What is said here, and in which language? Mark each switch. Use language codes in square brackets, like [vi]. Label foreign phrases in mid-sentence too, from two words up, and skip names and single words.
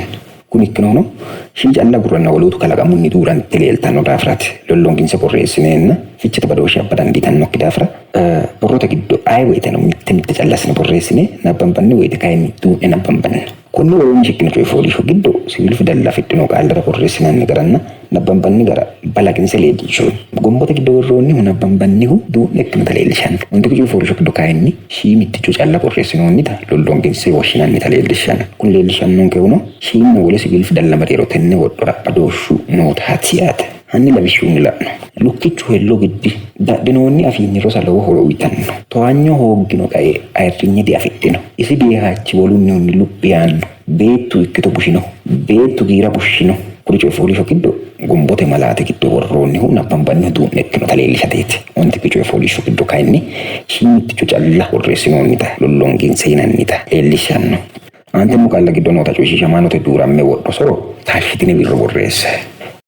[sid] Kun ikkinono shii calla gurranna waluutu kalaqamunni duurante leeltanno daafiraati. Lollonginsa borreessineenna ficcite badooshee abba dandiitannokki daafira borroota giddo ayi woyteno mitte callasine borreessine nabbanbanni woyte kaayinni duudhe nabbanbanna. Kunni waliin shikkina coy fooliishoo gidduu sibiil fidallaa fixxinoo qaallara borreessinaan garanna nabbanbanni gara balaqinsa leedishuun gomboota gidduu warroonni nabbanbanni duudhe akkana taleellishan wanti coy fooliishoo gidduu kaa'inni shii mittichuu callaa borreessinoonni ta lolloonginsi washinaan ni taleellishan kun leellishan nuun keewno shiin wala sibiil fidalla mareeroo tenne wodhora adooshuu nootaatiyaata. Hanni labishuu ni la'no lukkichu helloo giddi daadhinoonni afiinni rosa lawoo horowitanno to'annoo hooggino qa'ee ayirrinyi di afidhino isi beekaachi walunni hunni luphiyaanno beettu ikkito bushino beettu giira bushino kuri coy fooliishoo gidduu gombote malaate gidduu warroonni nabbanbanni duudhe ikkino taleellisateeti wanti coy fooliishoo gidduu kaa'inni shiimittichu calla borreessinoonni ta lolloongiinsa hinannita leellishanno. Ante mukaalla gidduu noota coyshiishamaa note duuramme wodho soro taashitini birro borreesse.